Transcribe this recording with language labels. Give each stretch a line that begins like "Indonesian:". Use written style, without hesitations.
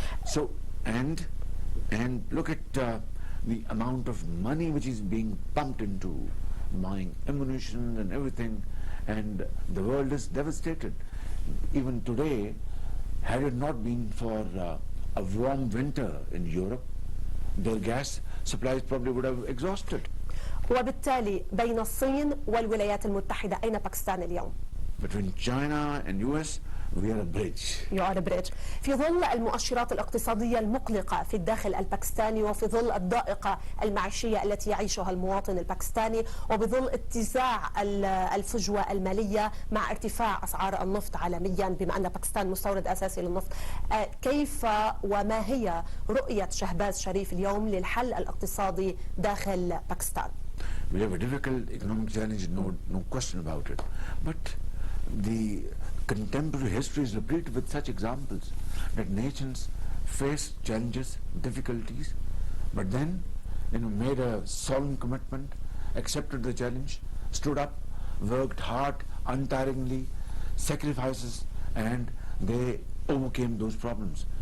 English: So, and look at the amount of money which is being pumped into buying ammunition and everything, and the world is devastated. Even today, had it not been for a warm winter in Europe, their gas supplies probably would have exhausted.
Arabic: وبالتالي بين الصين والولايات المتحدة أين باكستان اليوم؟
English: Between China and US, we are a bridge. You are a bridge.
Arabic: في ظل المؤشرات الاقتصادية المقلقة في الداخل الباكستاني، وفي ظل الضائقة المعيشية التي يعيشها المواطن الباكستاني، وبظل اتساع الفجوة المالية مع ارتفاع أسعار النفط عالميا، بما أن باكستان مستورد أساسي للنفط، كيف وما هي رؤية شهباز شريف اليوم للحل الاقتصادي داخل باكستان؟
English: We have a difficult economic challenge, no question about it. But the contemporary history is replete with such examples that nations face challenges, difficulties, but then made a solemn commitment, accepted the challenge, stood up, worked hard, untiringly, sacrifices, and they overcame those problems.